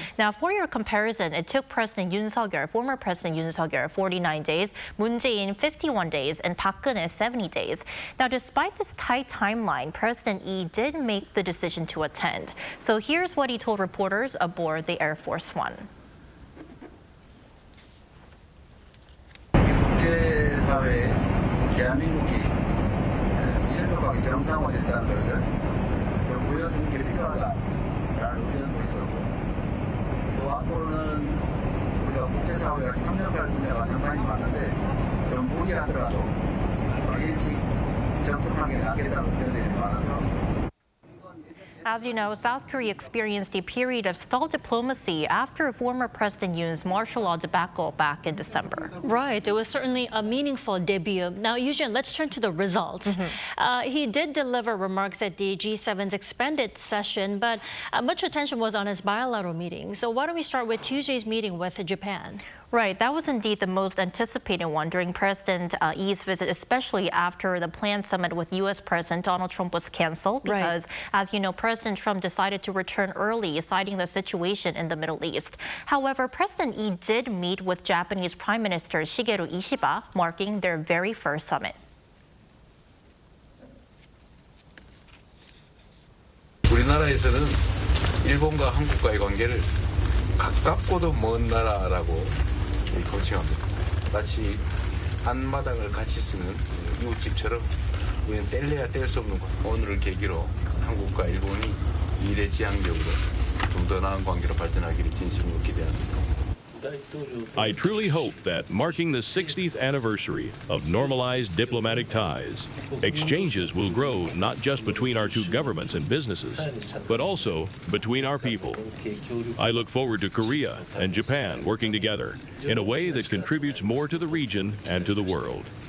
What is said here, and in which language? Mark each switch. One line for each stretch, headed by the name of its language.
English: Now, for your comparison, it took former President Yoon Suk-yeol 49 days, Moon Jae-in 51 days, and Park Geun-hye 70 days. Now, despite this tight timeline, President Lee did make the decision to attend. So here's what he told reporters aboard the Air Force One.
Korean: 국제사회에 대한민국이 신속하게 정상화된다는 것을 좀 보여주는 게 필요하다라는 의견도 있었고 또 앞으로는 우리가 국제사회가 협력할 분야가 상당히 많은데 좀 무리하더라도 일찍 접촉하는 게 낫겠다는 의견들이 많아서
English: As you know, South Korea experienced a period of stalled diplomacy after former President Yoon's martial law debacle back in December. Right. It was certainly a meaningful debut. Now, Yoo-jin, let's turn to the results. He did deliver remarks at the G7's expanded session, but much attention was on his bilateral meeting. So why don't we start with Tuesday's meeting with Japan? Right, that was indeed the most anticipated one during President Lee's visit, especially after the planned summit with U.S. President Donald Trump was canceled because, as you know, President Trump decided to return early, citing the situation in the Middle East. However, President Lee did meet with Japanese Prime Minister Shigeru Ishiba, marking their very first summit.
Korean: 우리나라에서는 일본과 한국과의 관계를 가깝고도 먼 나라라고 고칭합니다. 마치 한마당을 같이 쓰는 이웃집처럼 우리는 뗄래야 뗄 수 없는 오늘을 계기로 한국과 일본이 미래지향적으로 좀 더 나은 관계로 발전하기를 진심으로 기대합니다.
English: I truly hope that marking the 60th anniversary of normalized diplomatic ties, exchanges will grow not just between our two governments and businesses, but also between our people. I look forward to Korea and Japan working together in a way that contributes more to the region and to the world.